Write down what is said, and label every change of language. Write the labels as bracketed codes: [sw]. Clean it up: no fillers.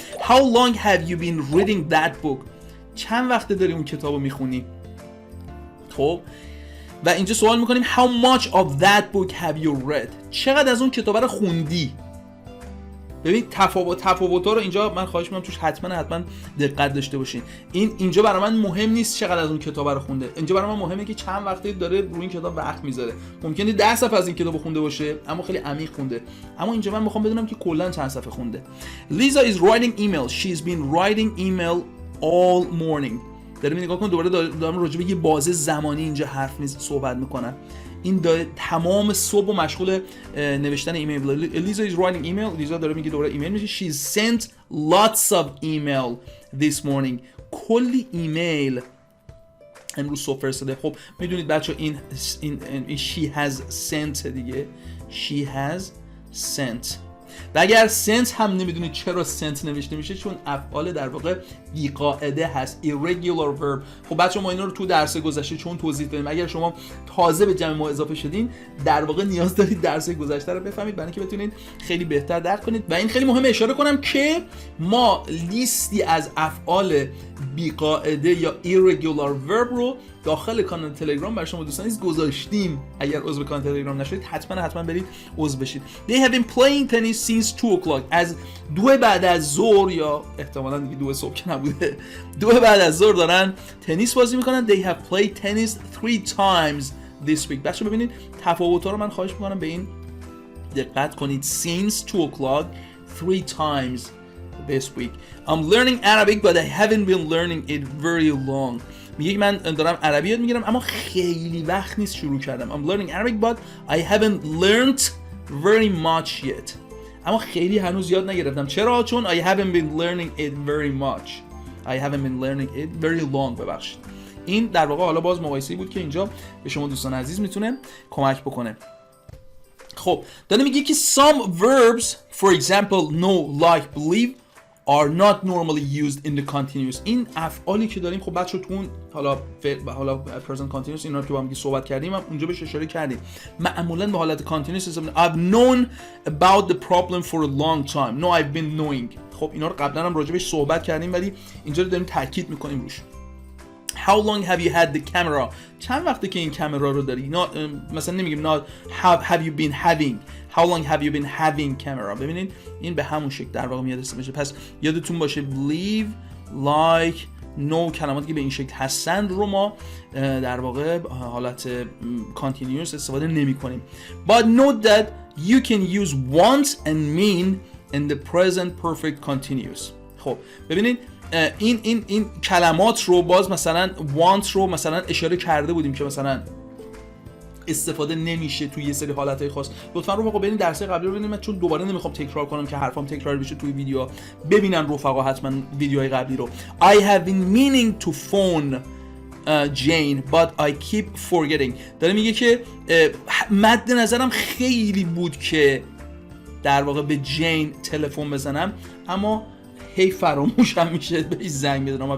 [en] How long have you been reading that book؟ [fa] چند وقته داری اون کتابو میخونی؟ خب و اینجا سوال میکنیم [en] how much of that book have you read؟ [fa] چقدر از اون کتاب رو خوندی؟ ببین تفاوت‌ها رو اینجا من خواهش می‌کنم توش حتما دقت داشته باشین. اینجا برای من مهم نیست چقدر از اون کتاب رو خونده، اینجا برای من مهمه که چند وقته داره روی این کتاب وقت میذاره. ممکنه 10 صفحه از این کتاب خونده باشه اما خیلی عمیق خونده، اما اینجا من میخوام بدونم که کلا چند صفحه خونده. [en] Lisa is writing email. She's been writing email all morning. [fa] داریم نگاه کن، دوباره دارم راجع به یه بازه زمانی اینجا صحبت میکنم. این تمام صبح و مشغول نوشتن ایمیل. [en] Lisa is writing email. [fa] لیزا داره میگه دوباره ایمیل میشه. [en] She sent lots of email this morning. [fa] کلی ایمیل امروز صبح فرستاده. خب میدونید بچه این she has sent دیگه. [en] she has sent. [fa] و اگر sent هم نمیدونید چرا sent نوشته میشه، چون افعال در واقع بی‌قاعده هست، irregular verb. خب بچه ما اینا رو تو درس گذشته چون توضیح دادیم، اگر شما تازه به جمع ما اضافه شدین در واقع نیاز دارید درس گذشته رو بفهمید برای اینکه بتونید خیلی بهتر درک کنید. و این خیلی مهمه اشاره کنم که ما لیستی از افعال بی‌قاعده یا irregular verb رو داخل کانال تلگرام برای شما دوستان گذاشتیم. اگر عضو کانال تلگرام نشدید حتما برید عضو بشید. [en] They have been playing tennis since 2 o'clock. [fa] از 2 بعد از ظهر یا احتمالاً دیگه 2 صبح که نبوده، 2 بعد از ظهر دارن تنیس بازی میکنن. [en] They have played tennis 3 times this week. [fa] بچه ببینید تفاوت‌ها رو من خواهش میکنم به این دقت کنید. [en] Since 2 o'clock 3 times this week. I'm learning Arabic but I haven't been learning it very long. [fa] میگه من دارم عربی یاد میگیرم اما خیلی وقت نیست شروع کردم. [en] I'm learning Arabic but I haven't learned very much yet. [fa] اما خیلی هنوز یاد نگرفتم. [en] چرا؟ چون I haven't been learning it very much. I haven't been learning it very long. [fa] ببخشید. این در واقع حالا باز مقایسه‌ای بود که اینجا به شما دوستان عزیز میتونه کمک بکنه. خب داره میگه که [en] some verbs for example know, like, believe are not normally used in the continuous. [fa] این افعالی که داریم خب بچه تو اون حالا present continuous اینا که با هم صحبت کردیم هم اونجا بهش اشاره کردیم، معمولا به حالت continuous استفاده. [en] I've known about the problem for a long time. No, I've been knowing. [fa] خب اینا رو قبلا هم راجع بهش صحبت کردیم ولی اینجا رو داریم تاکید میکنیم روش. [en] How long have you had the camera? [fa] چند وقته که این کامera رو داری؟ مثلا نمیگیم [en] not have you been having. How long have you been having camera? [fa] ببینید این به همون شکل در واقع میاد میشه. پس یادتون باشه believe, like, know کلماتی که به این شکل هستند رو ما در واقع حالت continuous استفاده نمی کنیم. [en] But note that you can use want and mean in the present perfect continuous. [fa] خب ببینید این کلمات رو باز مثلا want رو مثلا اشاره کرده بودیم که مثلا استفاده نمیشه توی یه سری حالتهای خاص. لطفا رفقا برین درس قبلی رو ببینید، چون دوباره نمیخوام تکرار کنم که حرفام تکرار بشه توی ویدیو. ببینن رفقا حتما ویدیوهای قبلی رو. [en] I have been meaning to phone Jane but I keep forgetting. [fa] داره میگه که مد نظرم خیلی بود که در واقع به جین تلفن بزنم اما هی فراموشم میشه بهش زنگ بزنم.